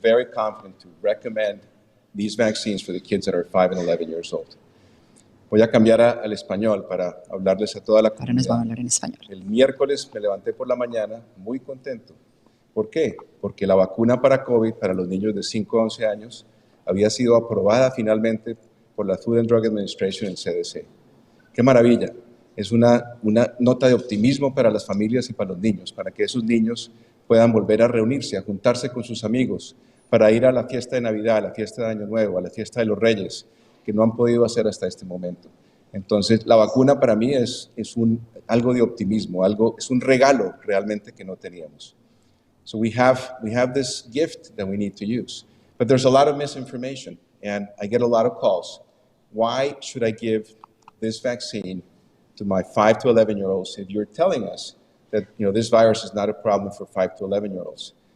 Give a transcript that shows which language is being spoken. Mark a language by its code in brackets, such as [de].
[en] feel very confident to recommend these vaccines for the kids that are 5 and 11 years old. [es] Voy a cambiar al español para hablarles a toda la Ahora nos va a hablar en español. El miércoles me levanté por la mañana muy contento. ¿Por qué? Porque la vacuna para COVID para los niños de 5 a 11 años había sido aprobada finalmente por la Food and Drug Administration, el CDC. ¡Qué maravilla! Es una nota de optimismo para las familias y para los niños, para que esos niños puedan volver a reunirse, a juntarse con sus amigos, para ir a la fiesta de Navidad, a la fiesta de Año Nuevo, a la fiesta de los Reyes, que no han podido hacer hasta este momento. Entonces, la vacuna para mí es algo de optimismo, es un regalo realmente que no teníamos. [en] So we have this gift that we need to use. But there's a lot of misinformation, and I get a lot of calls. Why should I give this vaccine to my 5 to 11-year-olds if you're telling us that this virus is not a problem for 5 to 11-year-olds?